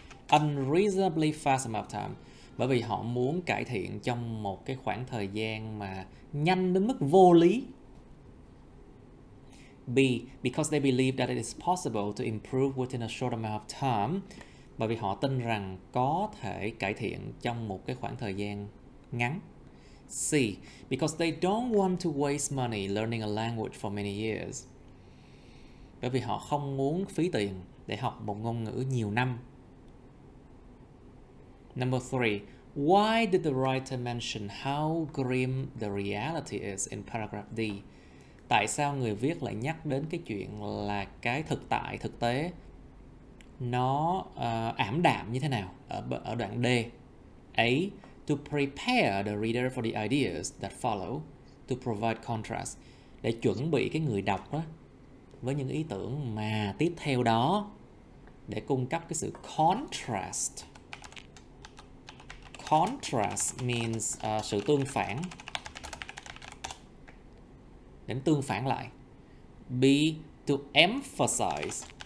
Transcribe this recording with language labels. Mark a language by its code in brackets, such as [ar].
[en] Unreasonably fast amount of time. [vi] Bởi vì họ muốn cải thiện trong một cái khoảng thời gian mà nhanh đến mức vô lý. [en] B. Because they believe that it is possible to improve within a short amount of time. [vi] Bởi vì họ tin rằng có thể cải thiện trong một cái khoảng thời gian ngắn. [en] C. Because they don't want to waste money learning a language for many years. [vi] Bởi vì họ không muốn phí tiền để học một ngôn ngữ nhiều năm. [en] Number 3. Why did the writer mention how grim the reality is in paragraph D? [vi] Tại sao người viết lại nhắc đến cái chuyện là cái thực tế nó ảm đạm như thế nào ở đoạn D? [en] A. To prepare the reader for the ideas that follow, to provide contrast. [vi] Để chuẩn bị cái người đọc đó với những ý tưởng mà tiếp theo đó, để cung cấp cái sự contrast. [en] Contrast means [vi] sự tương phản. Đến tương phản lại. B. [en] To emphasize.